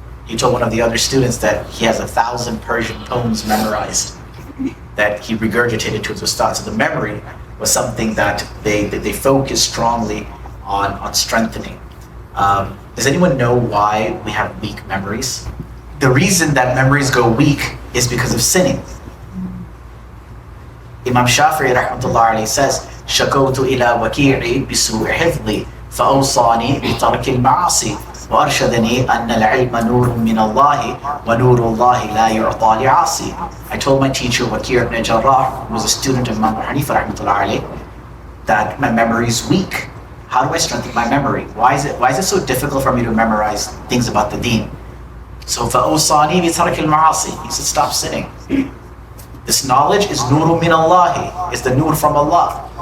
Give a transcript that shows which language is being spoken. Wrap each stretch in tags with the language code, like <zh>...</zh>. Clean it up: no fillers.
<en>He told one of the other students that he has 1,000 Persian poems memorized that he regurgitated to his ustad. So the memory was something that they focused strongly on strengthening. Does anyone know why we have weak memories? The reason that memories go weak is because of sinning.</en> <ar>Imam Shafi'i rahmatullah alayhi says, شَكَوْتُ إِلَى وَكِيعِي بِسُوءِ حِفْظِي فَأَوْصَانِي بِتَرْكِ الْمَعَاصِي وَأَرْشَدَنِي أَنَّ الْعِلْمَ نُورٌ مِّنَ اللَّهِ وَنُورُ اللَّهِ لَا يُعْطَى لِعَاصِي.</ar> <en>I told my teacher, Waki' ibn Jarrah, who was a student of Imam Hanifa rahmatullah alayhi, that my memory is weak. How do I strengthen my memory? Why is it so difficult for me to memorize things about the deen? So</en> <ar>فَأَوْصَانِي بِتَرْكِ الْمَعَاصِي.</ar> <en>He said, stop sinning. This knowledge is</en> <ar>nurun min Allah,</ar> <en>is the nur from Allah.</en>